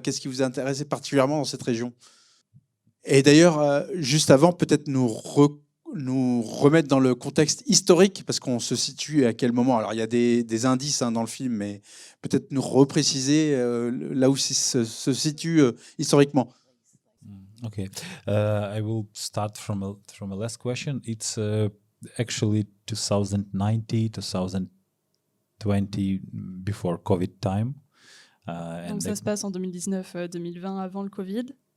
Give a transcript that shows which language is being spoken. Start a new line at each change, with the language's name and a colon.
French: Qu'est-ce qui vous intéressait particulièrement dans cette région? Et d'ailleurs, juste avant, peut-être nous remettre dans le contexte historique, parce qu'on se situe à quel moment. Alors, il y a des indices dans le film, mais peut-être nous repréciser là où se situe historiquement.
English: Okay, I will start from a last question. It's actually 2019, 2020 before COVID time.
French: Donc ça se passe en 2019-2020 avant le Covid.